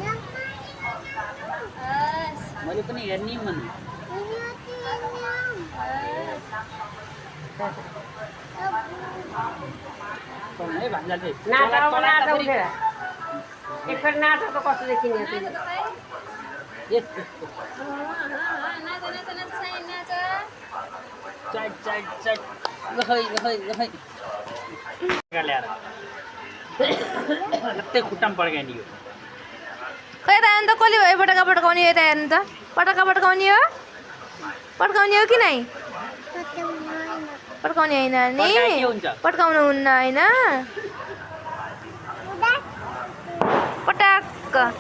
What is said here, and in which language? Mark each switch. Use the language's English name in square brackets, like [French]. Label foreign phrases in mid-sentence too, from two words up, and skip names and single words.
[Nepali] हस् मैले पनि हेर्ने भन्नु है भान्जा चाहिँ नाटक उठेर एकखेप नाटक त कस्तो देखिने नाच त भाइ यस्तो नाच नाच नाच साइन नाच चट चट चट गहै ल्याएर लत्तै खुट्टामा पड्कायो नि यो खै त अन्त कसले भयो पटका पड्काउने यता हेर्नु त पटका पड्काउने हो कि नै पड्काउने होइन नि पड्काउनु हुन्न होइन पटाक